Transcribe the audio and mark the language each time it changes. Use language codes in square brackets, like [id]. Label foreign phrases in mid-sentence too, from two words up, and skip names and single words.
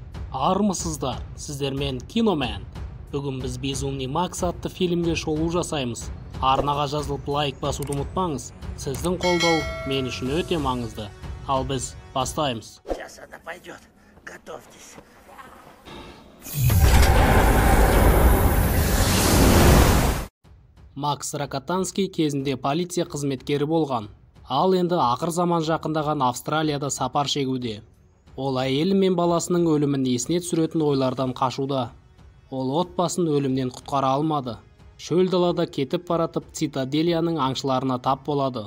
[kk] Армысыздар, сіздермен Киномен. Бүгін біз Безумный Макс атты фильмге шолу жасаймыз. Арнаға жазылып лайк басуды ұмытпаңыз. Сіздің қолдау мен үшін өте маңызды. Ал біз бастаймыз. [ru] Сейчас она пойдет. Готовьтесь. [kk] Макс Рокотанский кезінде полиция қызметкері болған. Ал енді ақыр заман жақындаған Австралияда сапар шегуде. Ол әйелі мен баласының өлімін есіне түсіретін ойлардан қашуда. Ол отбасын өлімнен құтқара алмады. Шөл далада кетіп баратып Цитаделияның аңшыларына тап болады.